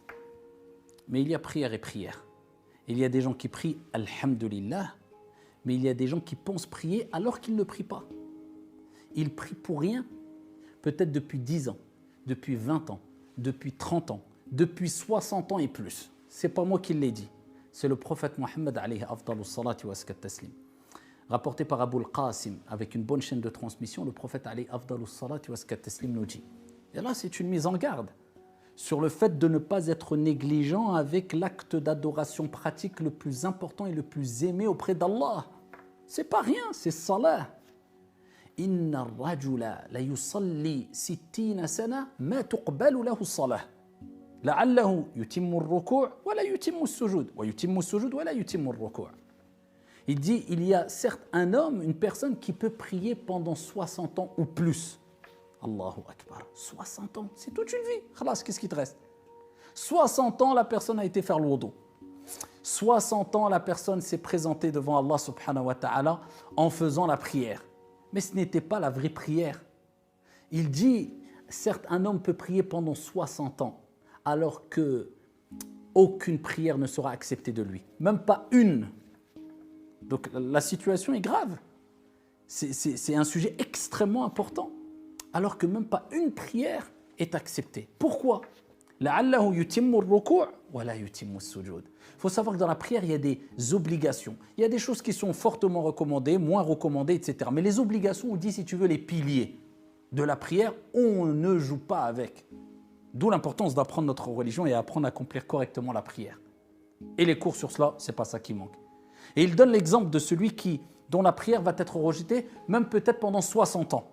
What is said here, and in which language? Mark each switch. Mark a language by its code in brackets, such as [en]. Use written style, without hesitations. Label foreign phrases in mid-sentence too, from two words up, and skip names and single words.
[fr] Mais il y a prière et prière. Il y a des gens qui prient alhamdulillah, mais il y a des gens qui pensent prier alors qu'ils ne prient pas. Ils prient pour rien, peut-être depuis 10 ans, depuis 20 ans, depuis 30 ans, depuis 60 ans et plus. Ce n'est pas moi qui l'ai dit, c'est le prophète Mohammed [ar] عليه أفضل الصلاة وأزكى التسليم. [fr] Rapporté par Abu al-Qasim avec une bonne chaîne de transmission, le prophète [ar] عليه أفضل الصلاة وأزكى التسليم [fr] nous dit. Et là, c'est une mise en garde sur le fait de ne pas être négligent avec l'acte d'adoration pratique le plus important et le plus aimé auprès d'Allah. C'est pas rien, c'est salah. [ar] إن الرجل ليصلي 60 سنة ما تقبل له الصلاة. لعله يتم الركوع ولا يتم السجود ويتم السجود ولا يتم الركوع'. [fr] Il dit il y a certes un homme, une personne qui peut prier pendant 60 ans ou plus. [ar] الله أكبر, [fr] 60 ans, c'est toute une vie. Khalas, qu'est-ce qui te reste? 60 ans, la personne a été faire le wudu. 60 ans, la personne s'est présentée devant Allah [ar] سبحانه وتعالى [fr] en faisant la prière. Mais ce n'était pas la vraie prière. Il dit, certes, un homme peut prier pendant 60 ans, alors que aucune prière ne sera acceptée de lui. Même pas une. Donc la situation est grave. C'est un sujet extrêmement important. Alors que même pas une prière est acceptée. Pourquoi? [ar] لَعَلَّهُ يُتِمُّ الرُّكُوعَ وَلَا يُتِمُّ السُّجُودَ. [fr] Il faut savoir que dans la prière, il y a des obligations. Il y a des choses qui sont fortement recommandées, moins recommandées, etc. Mais les obligations, on dit, si tu veux, les piliers de la prière, on ne joue pas avec. D'où l'importance d'apprendre notre religion et apprendre à accomplir correctement la prière. Et les cours sur cela, ce n'est pas ça qui manque. Et il donne l'exemple de celui dont la prière va être rejetée, même peut-être pendant 60 ans.